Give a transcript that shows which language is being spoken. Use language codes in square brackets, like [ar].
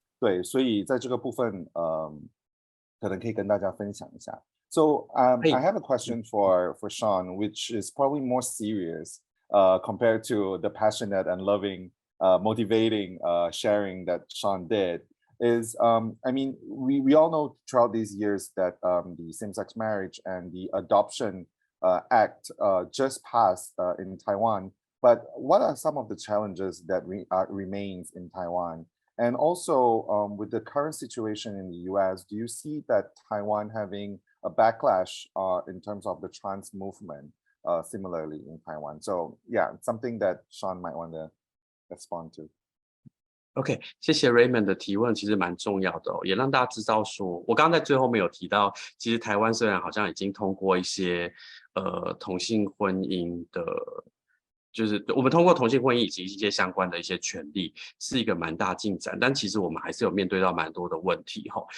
[zh] 对，所以在这个部分可能可以跟大家分享一下。 [en] So I have a question for Sean, which is probably more serious compared to the passionate and loving, motivating sharing that Sean did. I mean, we all know throughout these years that the same-sex marriage and the adoption act just passed in Taiwan. But what are some of the challenges that remains in Taiwan? And also, with the current situation in the US, do you see that Taiwan having a backlash in terms of the trans movement? similarly in Taiwan. So yeah, something that Sean might want to respond to. [zh] OK， 谢谢 Raymond 的提问，其实蛮重要的哦，也让大家知道说，我刚刚在最后面有提到，其实台湾虽然好像已经通过一些同性婚姻的，就是我们通过同性婚姻以及一些相关的一些权利，是一个蛮大进展，但其实我们还是有面对到蛮多的问题哈。